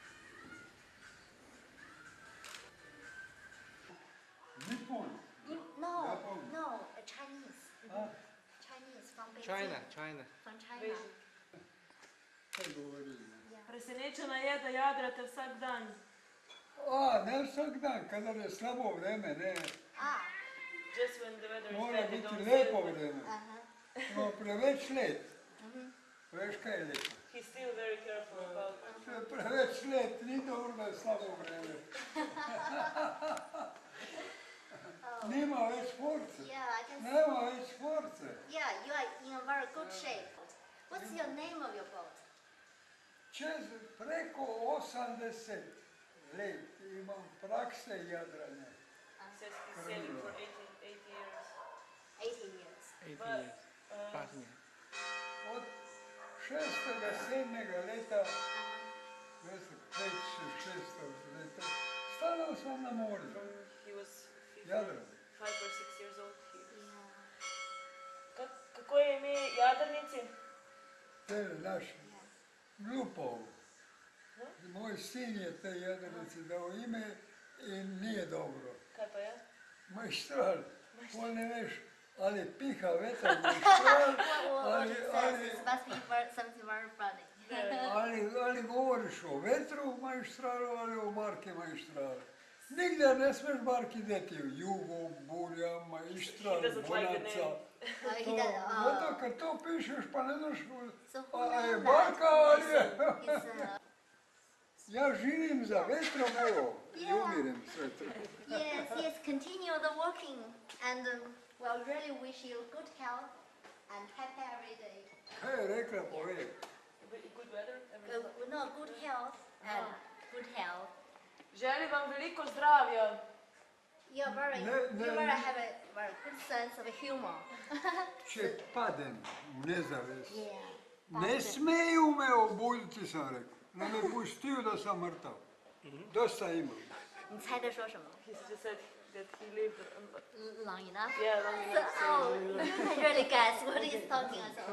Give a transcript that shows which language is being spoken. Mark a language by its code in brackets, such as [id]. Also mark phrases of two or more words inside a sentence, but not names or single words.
[en] Nipon. No, Japan. no, Chinese. Chinese from Beijing. China. From China. [sl] Kaj govorili? Presenečena je, da jadrate vsak dan. Ne vsak dan, kadar je slabo vreme, ne. [en] Just when the weather is [sl] Mora [en] bad, you [sl] biti [en] don't [sl] lepo [en] sail. [sl] vreme. No, preveč let. Veš, kaj je lepo? [en] He's still very careful about [sl] Če je preveč let, ni dobro, da je slabo vreme. Nima več force. [en] Yeah, I can see. [sl] Nema več force. [en] Yeah, you are in a very good shape. What's your name of your boat? [sl] Čez preko 80 let imam prakse jadranja. [en] He says he's sailing for 80 years. 18 years. 80 years. 8 years. [sl] Od 6. 7. leta, veste, 5-6 leta, stalno sem na morju, [en] He was 5 [sl] jadram. [en] or 6 years old. [sl] Kako je ime jadrnici? To je naš Glupov. Moj sin je te jadrnici dal ime in nije dobro. Kaj pa je? Majštral, pol ne veš, ali piha veter majštral, [en] What it says, it must be something very funny. [sl] ali govoriš o vetru majštralu ali o barki majštral. Nikdar ne smeš barki deti v jugo, burja, majštral, [en] He doesn't like the [sl] bonaca. [en] name. He does. [sl] Zato, ker to pišeš, pa ne znaš, [en] So who [sl] a je [en] knows [sl] barka ali je. [en] that? [sl] Ja živim za vetrom, evo, i [en] Yeah. [sl] umirem s vetrom. [en] Yes, continue the walking, and well, really wish you good health and happy every day. [sl] Kaj je rekla, povej? [en] Good weather? Every No, good health and good health [sl] Želim vam veliko zdravja. [en] You have a very good sense of humor. [sl] Če padem v nezavest, [en] Yeah. [sl] ne smeju me obuditi, sem rekel. Ne me pustil, da sem mrtav. Dosta imam. [zh] 你猜他说什么 [en] He just said that he lived ？Long enough. yeah, long So, enough. oh, you can really guess what he's talking about.